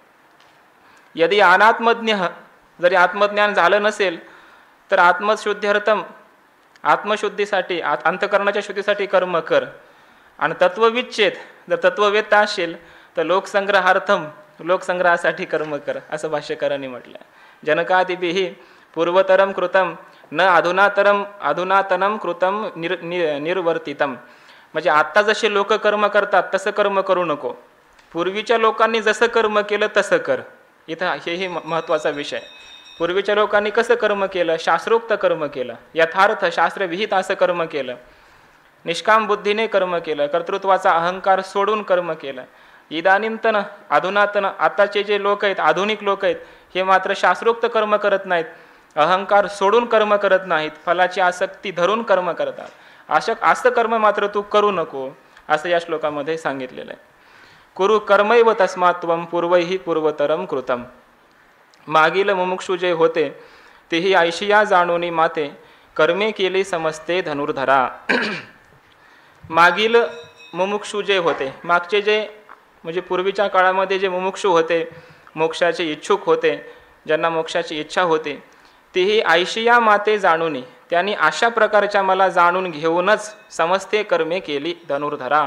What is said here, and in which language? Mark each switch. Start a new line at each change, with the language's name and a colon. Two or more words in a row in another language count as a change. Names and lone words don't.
Sanskrit: यदि अनात्मज्ञ
Marathi: जरी आत्मज्ञान झालं नसेल तर आत्मशुद्ध्यर्थम आत्मशुद्धीसाठी अंतकरणाच्या शुद्धीसाठी कर्म कर. आणि तत्वविच्छेद जर तत्ववेत्ता असेल तर लोकसंग्रहार्थम लोकसंग्रहासाठी कर्म कर असं भाष्यकारांनी म्हटलं.
Sanskrit: जनकादिभिः पूर्वतरम कृतम न अधुनातनम कृतम निर्वर्तितम
Marathi: म्हणजे आत्ता जसे लोक कर्म करतात तसं कर्म करू नको, पूर्वीच्या लोकांनी जसं कर्म केलं तसं कर. इथं हेही महत्त्वाचा विषय. पूर्वीच्या लोकांनी कसं कर्म केलं, शास्त्रोक्त कर्म केलं, यथार्थ शास्त्रविहित असं कर्म केलं, निष्काम बुद्धीने कर्म केलं, कर्तृत्वाचा अहंकार सोडून कर्म केलं.
Sanskrit: इदानींतन अधुनातन
Marathi: आताचे जे लोक आहेत आधुनिक लोक आहेत हे मात्र शास्त्रोक्त कर्म करत नाहीत, अहंकार सोडून कर्म करत नाहीत, फलाची आसक्ती धरून कर्म करतात. असं कर्म मात्र तू करू नको, असं या श्लोकामध्ये सांगितलेलं आहे.
Sanskrit: कुरु कर्मैव तस्मात् त्वं पूर्वैहि पूर्वतरम कृतम.
Marathi: मागील मुमुक्षु जे होते तेही ऐशिया जाणूनी माते, कर्मे केली समजते धनुर्धरा. मागील मुमुक्षु जे होते, मागचे जे म्हणजे पूर्वीच्या काळामध्ये जे मुमुक्षु होते, मोक्षाचे इच्छुक होते, ज्यांना मोक्षाची इच्छा होती, तेही ऐशिया माते जाणूनी, त्यांनी अशा प्रकारच्या मला जाणून घेऊनच समजते कर्मे केली धनुर्धरा.